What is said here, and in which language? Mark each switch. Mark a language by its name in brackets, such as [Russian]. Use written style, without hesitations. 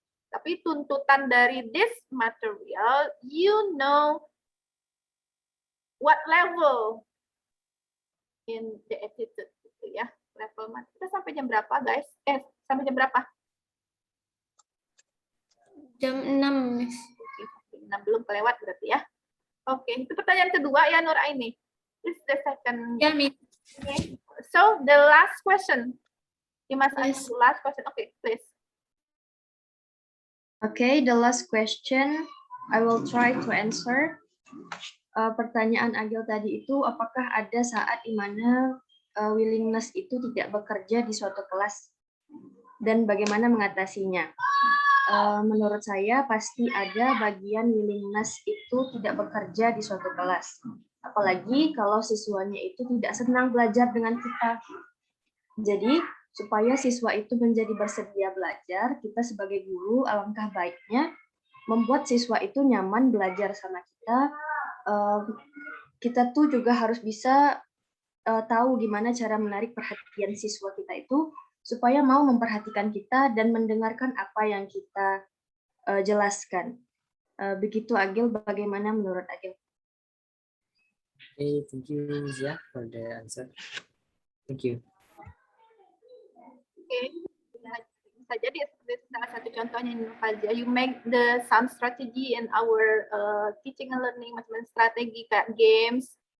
[Indonesian] Tapi tuntutan dari [English] this material, you know what level in the attitude, [Indonesian] gitu ya. Level mana? Kita sampai jam berapa, guys? Sampai jam berapa? Jam 6, Miss. Oke, 6 belum kelewat berarti ya. Oke, itu pertanyaan kedua ya, Nur Aini. [English] This is the second. Yeah, Miss. Okay. So, the last question. You must ask the last question. Okay, please. Okay, the last question I will try to answer. [Indonesian] Pertanyaan Agil tadi itu, apakah ada saat di mana willingness itu tidak bekerja di suatu kelas dan bagaimana mengatasinya? menurut saya pasti ada bagian willingness itu tidak bekerja di suatu kelas. Apalagi kalau siswanya itu tidak senang belajar dengan kita. Jadi, supaya siswa itu menjadi bersedia belajar, kita sebagai guru alangkah baiknya membuat siswa itu nyaman belajar sama kita. Kita tuh juga harus bisa tahu gimana cara menarik perhatian siswa kita itu supaya mau memperhatikan kita dan mendengarkan apa yang kita jelaskan. Begitu Agil, bagaimana menurut Agil? [English] Okay, thank you Zia for the answer. Thank you. [Indonesian] Oke, bisa jadi seperti salah satu contohnya Fazia. [English] You make some strategy in our teaching and learning, [Indonesian] macam strategi kayak games.